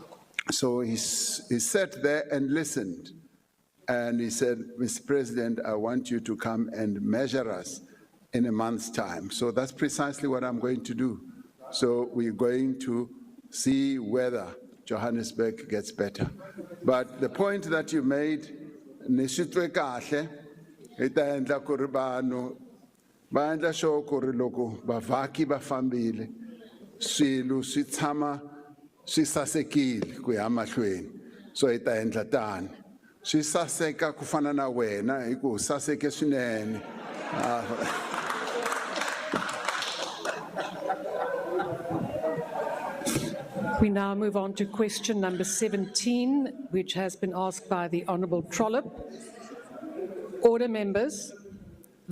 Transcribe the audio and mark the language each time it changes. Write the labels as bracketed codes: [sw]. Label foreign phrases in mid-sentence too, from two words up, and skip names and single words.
[en] So he sat there and listened, and he said, Mr. President, I want you to come and measure us in a month's time. So that's precisely what I'm going to do. So we're going to see whether Johannesburg gets better. But the point that you made, [ts] nishitwe kahle, ita endla ku ri vanhu va endla sure ku ri loko bavhaki va fambile swilo swi tshama swi sasekile ku ya mahlweni, so hi ta endla tani swi saseka ku fana na wena hi ku saseke swinene. [en] We now move on to question number 17, which has been asked by the Honourable Trollip. Order, members.